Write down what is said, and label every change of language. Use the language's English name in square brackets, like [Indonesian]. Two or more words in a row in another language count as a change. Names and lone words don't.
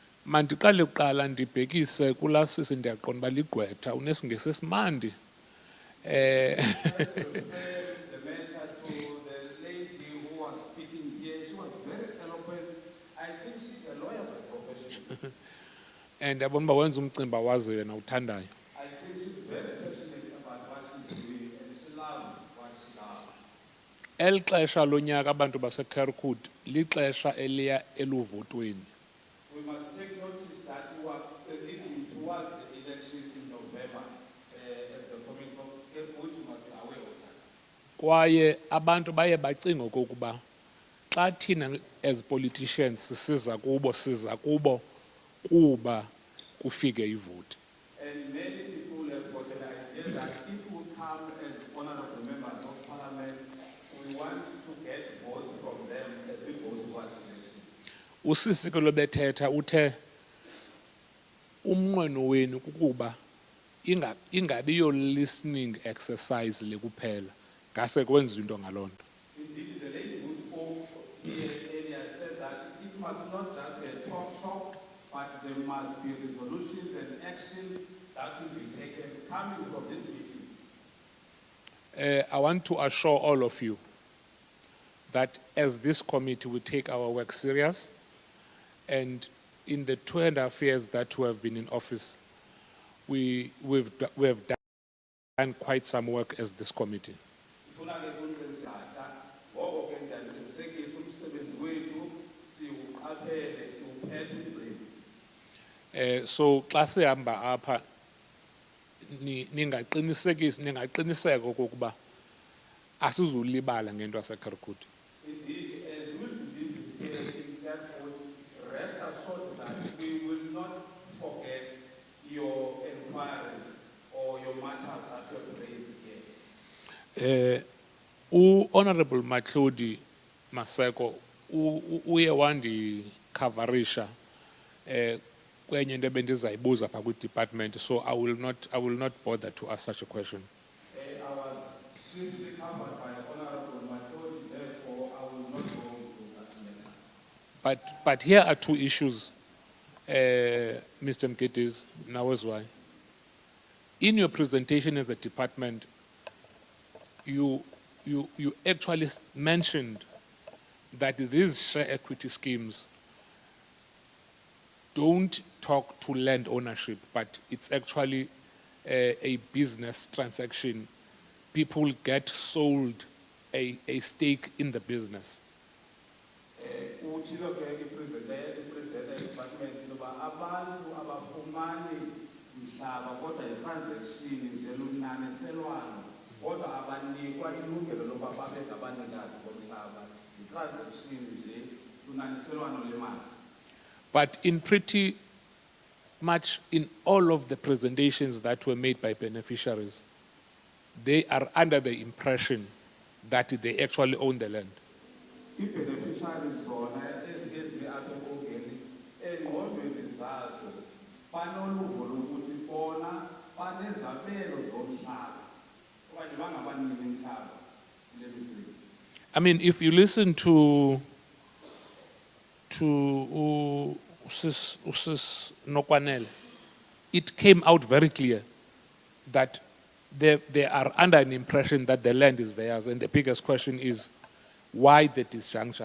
[Xhosa] Mandiqale kuqala ndibhekise kulaa sisi ndiyaqonda uba ligqwetha unesingesi esimandi. [English] The matter to the lady who was speaking here, she was very eloquent. I think she's a lawyer by profession. [Xhosa] And yabona uba wenza umcimbi awaziyo yena uthandayo. [English] I think she's very passionate about what she's doing and she loves what she does. [Xhosa] El xesha lonyaka abantu baseKirkwood lixesha eliya eluvotweni. [English] We must take notice that we are leading towards the election in November. As a coming from Kirkwood, you must be aware of that. [Xhosa] Kwaye abantu baye bacinga okokuba xa thina [English] as politicians [Xhosa] siza kubo kuba kufike ivoti. [English] And many people have got an idea that if we come as honorable members of parliament, we want to get votes from them as we go towards elections. [Xhosa] Usisi ke lobethetha uthe umnqweno wenu kukuba ingabi yo [English] listening exercise [Xhosa] le kuphela ngase kwenziwe into ngaloo nto. [English] Indeed, the lady who spoke here earlier said that it must not just be a talk shop, but there must be resolutions and actions that will be taken coming from this meeting. I want to assure all of you that as this committee we take our work serious, and in the 2.5 years that we have been in office, we have done quite some work as this committee. [Xhosa] So xa sihamba apha ningaqiniseka okokuba asizulibala ngento yaseKirkwood. [English] Indeed, as we will be here in Kirkwood, rest assured that we will not forget your inquiries or your matters that you have raised here. Honorable Matlodi Maseko [Xhosa] uye wandikavarisha kwenye into ebendizayibuza phaa kwi-department, [English] so I will not bother to ask such a question. I was swiftly covered by Honorable Matlodi, therefore I will not go into that matter. But here are two issues, Mr. Mkhitis, now as why. In your presentation as a department, you actually mentioned that these share equity schemes don't talk to land ownership, but it's actually a business transaction. People get sold a stake in the business. [Xhosa] Utshilo ke [English] i-presenter department [Xhosa] loba abantu abafumani mhlaba kodwa i-transaction nje lunaniselwano kodwa abanikwa ilungelo loba babe ngabanikazi bomhlaba i-transaction nje lunaniselwano lemali. [English] But in pretty much in all of the presentations that were made by beneficiaries, they are under the impression that they actually own the land. [Xhosa] I-beneficiaries zona ezike apha enkongeni engqondweni zazo banoluvo lokuthi bona banezabelo zomhlaba okanye bangabanini umhlaba kule micimbi. [English] I mean, if you listen to Usis Nokwanele, it came out very clear that they are under an impression that the land is theirs, and the biggest question is, why the disjuncture?